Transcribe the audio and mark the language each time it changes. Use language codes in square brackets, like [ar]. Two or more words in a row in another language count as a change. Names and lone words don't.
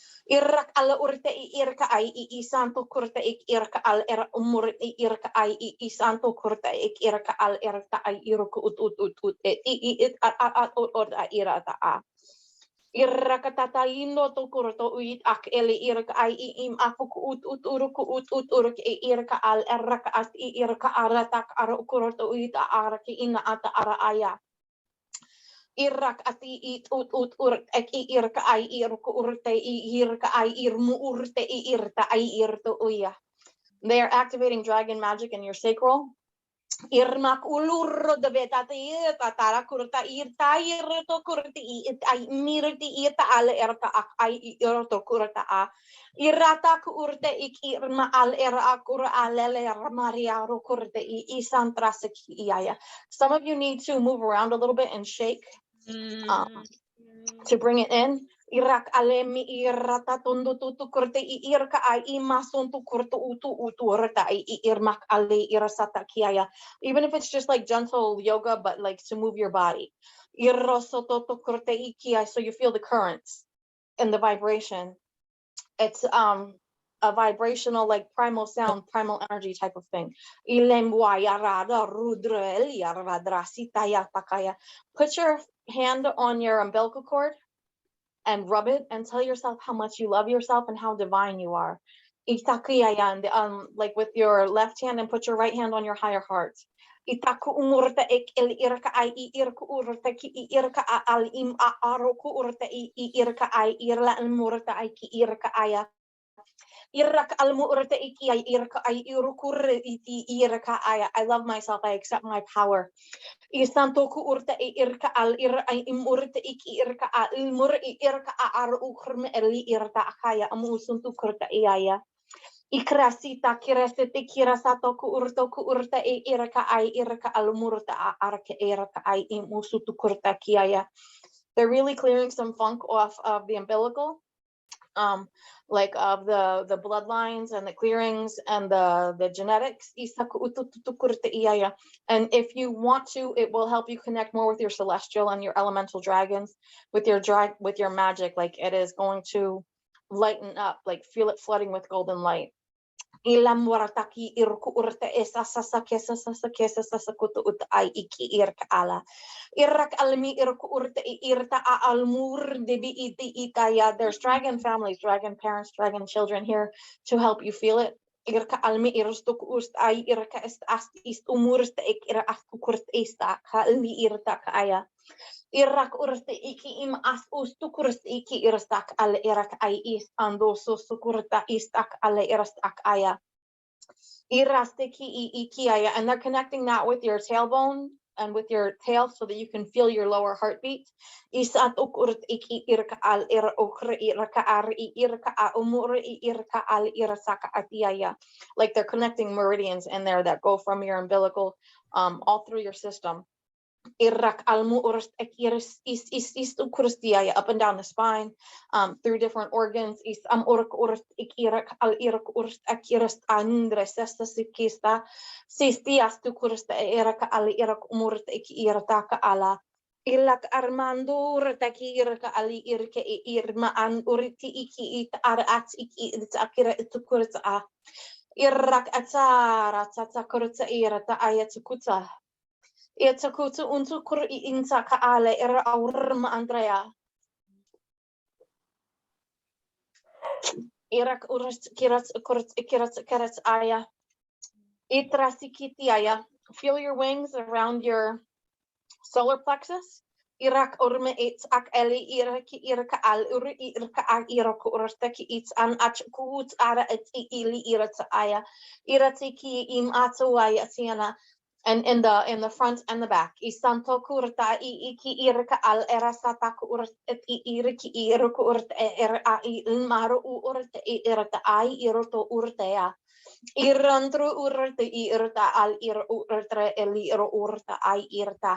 [en] Irak ala urte irka ai santo kurta irka al era umur irka ai santo kurta irka al irka ai irku ut it at irata a. Iraka tataino to kurto uit ak eli irka ai im afuk ut uruk irka al erka at irka aratak ara kurto uit araki ina ata ara aya. Irak ati ut urt ek irka ai irku urte irka ai irmu urte irta ai irto uya. They are activating dragon magic in your sacral. Irmak ulur de betati tatara kurta irta irto kurti ai mirti irta al erta ak ai irto kurta a. Irata kurte ik irma al era akura alele maria ro kurte isantrasik iaya. Some of you need to move around a little bit and shake. To bring it in, Irak alemi irata tundu tutu kurte irka ai imasuntu kurtu utu rata irmak ale irasata kiaya. Even if it's just like gentle yoga, but like to move your body. Irrosototo kurte ikia, so you feel the currents and the vibration. It's a vibrational, like primal sound, primal energy type of thing. Put your hand on your umbilical cord and rub it and tell yourself how much you love yourself and how divine you are. Like with your left hand, and put your right hand on your higher heart. Itaku umurta ek el irka ai irku urta ki irka al im aroku urta irka ai irla umurta ai ki irka aya. Irak almu urta iki ai irka ai irukur iti irka aya. I love myself. I accept my power. Isantoku urta irka al ir ai imurta iki irka al mur irka ar ukrme eli irta akaya amusuntu kurta iaya. Ikrasita kirasete kirasatoku urta irka ai irka al murta arka irka ai imusutu kurta kiaya. They're really clearing some funk off of the umbilical. Like of the bloodlines and the clearings and the genetics. And if you want to, it will help you connect more with your celestial and your elemental dragons, with your magic. Like it is going to lighten up, like feel it flooding with golden light. Ilam warataki irku urte esa sasa kesa kutu ut ai iki irka ala. Irak almi irku urte irta almur debi iti itaya. There's dragon families, dragon parents, dragon children here to help you feel it. Irka almi irstuk ust ai irka ist umurste ik ira kurt esta ka almi irta kaya. Irak urte iki im as ustukurs iki irstak al irak ai is ando so sukurta istak al irstak aya. Irasteki iki aya, and they're connecting that with your tailbone and with your tail so that you can feel your lower heartbeat. Isat ukurt iki irka al ir ukra irka ar irka umur irka al irsaka atiaya. Like they're connecting meridians in there that go from your umbilical all through your system. Irak almu urst ekiris is ukurstiaya up and down the spine, through different organs. Is urk urst ikirak al irak urst akiris andre sesta sikista sistias tu kursta irak al irak umurt ikirtaka ala. Ilak armandur taki irka ali irke irma an uriti iki it arat iki it akira tukurta Irak atara tata kurta irata ayatukuta. Itakutu untu kur inta ka ale era aurma Andrea. Irak urst kirat aya. Itrasikiti aya. Feel your wings around your solar plexus. Irak urme it's ak eli iraki irka al uri irka ak irako urstaki it's an achkut ara et ili irata aya. Iratiki im atuaya tiana. And in the front and the back. Isanto kurta iki irka al erasata kurt et irki irku urt er ai maru urt irta ai irto urtea. Irantru urte irta al ir urtre eli urta ai irta.